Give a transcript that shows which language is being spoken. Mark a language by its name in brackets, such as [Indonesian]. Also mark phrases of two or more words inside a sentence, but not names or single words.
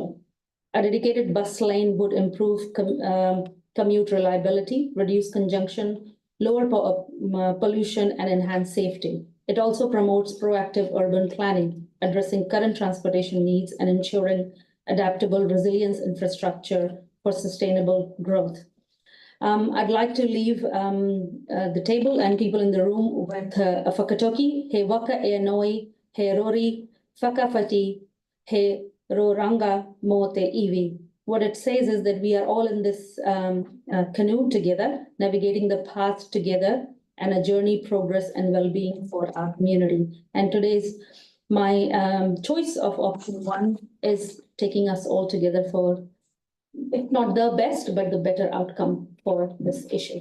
[English] A dedicated bus lane would improve commute reliability, reduce congestion, lower pollution, and enhance safety. It also promotes proactive urban planning, addressing current transportation needs and ensuring adaptable resilience infrastructure for sustainable growth. I'd like to leave the table and people in the room with a whakatoki, [Māori] he waka e noi, he rori, whakawhati, he roranga mo te iwi. [English] What it says is that we are all in this canoe together, navigating the path together, and a journey, progress, and well-being for our community. And my choice of option 1 is taking us all together for, if not the best, but the better outcome for this issue.